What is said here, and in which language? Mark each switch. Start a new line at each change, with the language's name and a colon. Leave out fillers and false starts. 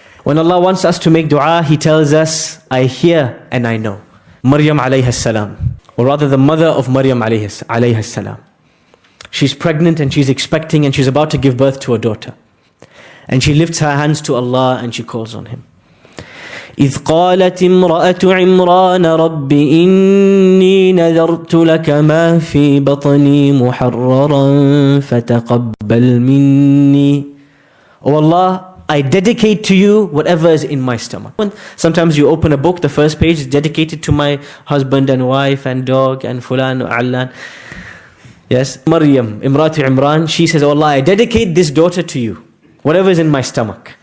English: When Allah wants us to make dua, He tells us, I hear and I know. Maryam alayhi salam, or rather the mother of Maryam alayhi salam. She's pregnant and she's expecting and she's about to give birth to a daughter. And she lifts her hands to Allah and she calls on Him.
Arabic: إذ قالت امرأة عمران رب إني نذرت لك ما في بطني محررا فتقبل مني.
English: Oh Allah, I dedicate to you whatever is in my stomach. Sometimes you open a book, the first page is dedicated to my husband and wife and dog and fulan or allan. Yes, Maryam, Imratu Imran, she says, oh Allah, I dedicate this daughter to you, whatever is in my stomach.